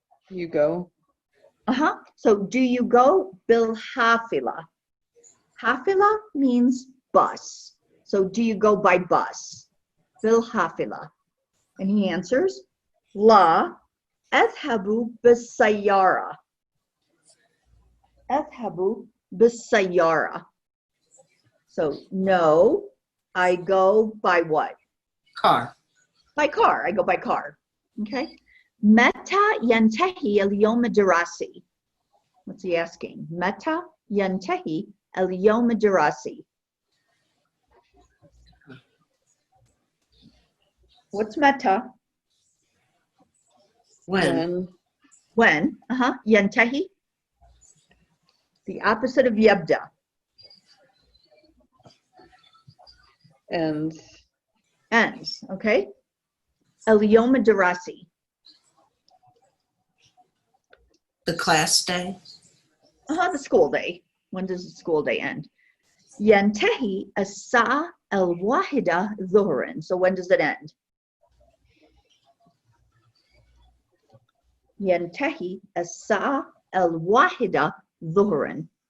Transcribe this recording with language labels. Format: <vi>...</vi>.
<en>You go. So do you go bil hafila? Hafila means bus. So do you go by bus? Bil hafila. And he answers,</en> <ar>La أذهب بالسيارة. أذهب بالسيارة.</ar> <en>So no, I go by what? Car. By car. I go by car. Okay.</en> <ar>متى ينتهي اليوم الدراسي?</ar> <en>What's he asking?</en> <ar>متى ينتهي اليوم الدراسي?</ar> <en>What's متى? When? When? ينتهي. The opposite of يبدأ. Ends. Ends. Okay.</en> <ar>اليوم الدراسي.</ar> <en>The class day. The school day. When does the school day end?</en> <ar>ينتهي الساعة الواحدة ظهرا.</ar> <en>So when does it end?</en> <ar>ينتهي الساعة الواحدة ظهرا.</ar>